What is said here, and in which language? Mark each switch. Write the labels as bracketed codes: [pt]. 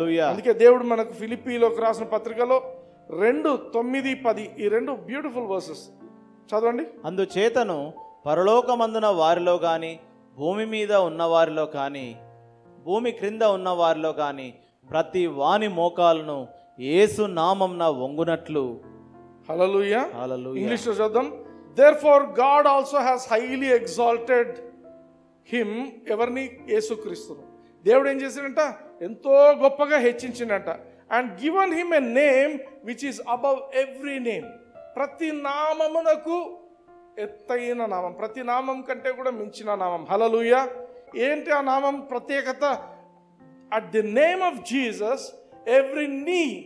[te] అందుకే దేవుడు మనకు ఫిలిప్పీలోకి రాసిన పత్రికలో 2:9-10 ఈ 2 బ్యూటిఫుల్ వర్సెస్ చదవండి. అందుచేతను పరలోకమందున వారిలో గాని, భూమి మీద ఉన్న వారిలో కానీ, భూమి క్రింద ఉన్న వారిలో కానీ ప్రతి వాని మోకాలను యేసు నామమున వంగునట్లు. హల్లెలూయా. ఇంగ్లీష్ లో చూద్దాం. [en] Therefore God also has highly exalted him. [te] ఎవరిని? యేసుక్రీస్తును. దేవుడు ఏం చేశాడంట? ఎంతో గొప్పగా హెచ్చించిండంట. [en] And given him a name which is above every name. [te] ప్రతి నామమునకు ఎత్తైన నామం, ప్రతి నామం కంటే కూడా మించిన నామం. హల్లెలూయా. ఏంటి ఆ నామం ప్రత్యేకత? [en] at the name of Jesus every knee